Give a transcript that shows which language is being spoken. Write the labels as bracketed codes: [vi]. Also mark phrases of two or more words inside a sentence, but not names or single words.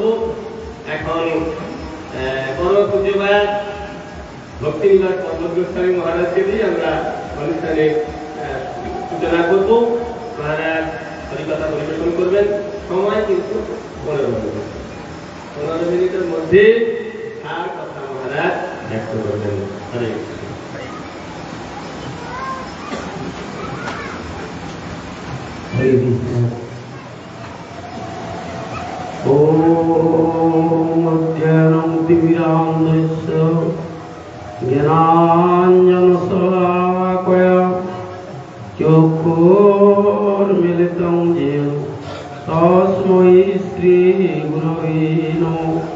[bn] এখন পরম পূজ্যবান ভক্তি নিবাস পর্বত গোস্বামী মহারাজকে দিয়ে আমরা অনুষ্ঠানে সূচনা করব। মহারাজ হরিকথা পরিবেশন করবেন। সময় কিন্তু 15 মিনিট। 15 মিনিটের মধ্যে আর কথা মহারাজ ব্যক্ত করবেন। হরে [sa] ओम अज्ञानं तिमिरान्धस्य ज्ञानाञ्जनशलाकया चक्षुर्मिलितं येन तस्मै श्रीगुरवे नमः।